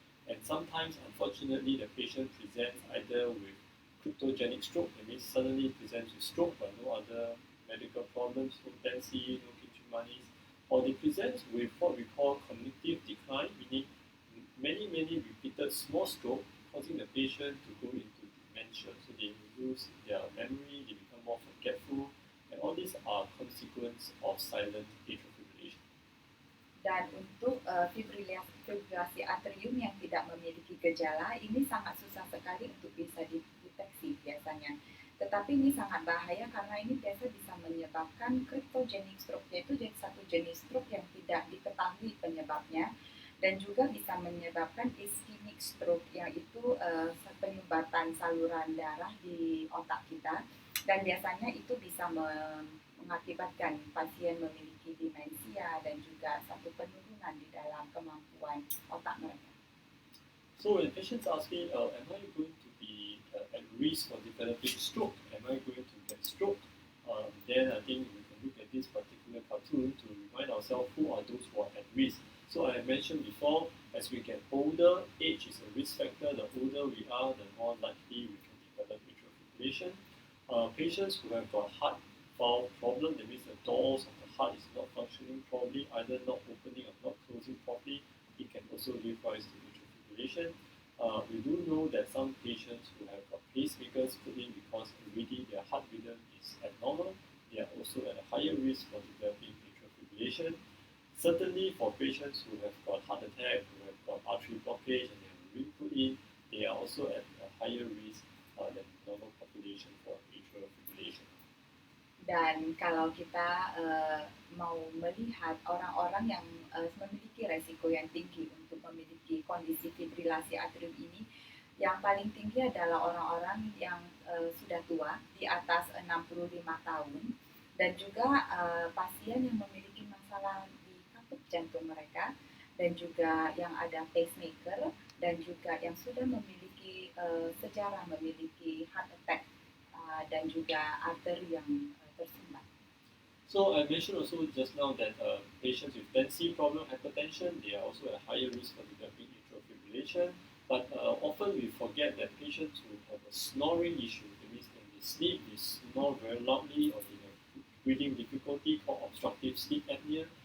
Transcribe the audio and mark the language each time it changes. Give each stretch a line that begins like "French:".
English: And sometimes, unfortunately, the patient presents either with cryptogenic stroke, that means suddenly presents with stroke but no other medical problems, no tendency, no kinchimanis, or they present with what we call cognitive decline, meaning many repeated small stroke causing the patient to go into dementia. So they lose their memory, they become more forgetful, and all these are consequences of silent atrial fibrillation.
Indonesian: Dan untuk fibrilasi atrium yang tidak memiliki gejala, ini sangat susah sekali untuk bisa dideteksi biasanya. Tetapi ini sangat bahaya karena ini biasa bisa menyebabkan cryptogenic stroke, yaitu jadi satu jenis stroke yang tidak diketahui penyebabnya, dan juga bisa menyebabkan ischemic stroke, yaitu penyumbatan saluran darah di otak kita, dan biasanya itu bisa mengakibatkan pasien memiliki demensia dan juga satu penurunan di dalam kemampuan otak mereka.
English: So when patients ask me, am I going to be at risk for developing stroke? Am I going to get stroke? Then I think we can look at this particular cartoon to remind ourselves who are those who are at risk. So I mentioned before, as we get older, age is a risk factor. The older we are, the more likely we can develop atrial fibrillation. Patients who have got heart valve problem, that means the doors of the heart is not functioning properly, either not opening or not closing properly, it can also give rise to atrial fibrillation. We do know that some patients who have got pacemakers put in because already their heart rhythm is abnormal, they are also at a higher risk for developing atrial fibrillation. Certainly for patients who have got heart attack, who have got artery blockage and they have ring put in, they are also at a higher risk than normal population for atrial fibrillation.
Indonesian: Dan kalau kita mau melihat orang-orang yang memiliki resiko yang tinggi untuk memiliki kondisi fibrilasi atrium ini, yang paling tinggi adalah orang-orang yang sudah tua, di atas 65 tahun, dan juga pasien yang memiliki masalah di katup jantung mereka, dan juga yang ada pacemaker, dan juga yang sudah memiliki sejarah memiliki heart attack, dan juga arteri yang tersumbat.
English: So I mentioned also just now that patients with tendency problem, hypertension, they are also at higher risk for developing atrial fibrillation. But often we forget that patients who have a snoring issue, that means when they sleep, they snore very loudly, or they have breathing difficulty called obstructive sleep apnea.